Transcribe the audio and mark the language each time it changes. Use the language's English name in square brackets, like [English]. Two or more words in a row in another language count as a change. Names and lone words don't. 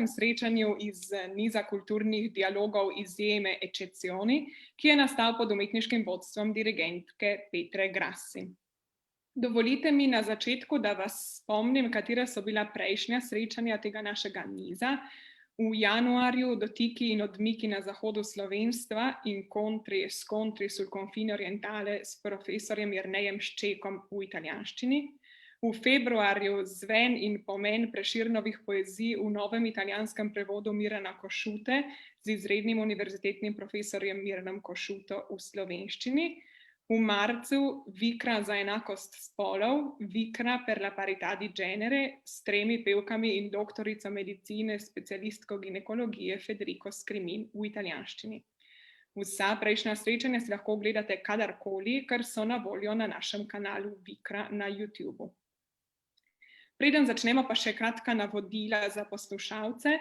[Slovenian] srečanju iz niza kulturnih dialogov Izjeme Eccezioni, ki je nastal pod umetniškim vodstvom dirigentke Petre Grassi. Dovolite mi na začetku, da vas spomnim, katere so bila prejšnja srečanja tega našega niza. V januarju dotiki in odmiki na zahodu slovenstva in [Italian] scontri sul confine orientale [Slovenian] s profesorjem Jernejem Ščekom v italijanščini. V februarju zven in pomen Preširnovih poezij v novem italijanskem prevodu Mirana Košute z izrednim univerzitetnim profesorjem Miranom Košuto v slovenščini. V marcu Vikra za enakost spolov, Vikra [Italian] per la parità di genere [Slovenian] s 3 pevkami in doktorico medicine, specialistko ginekologije Federico Skrimin v italijanščini. Vsa prejšnja srečanja si lahko ogledate kadarkoli, ker so na voljo na našem kanalu Vikra na YouTubeu. Preden začnemo, pa še kratka navodila za poslušalce.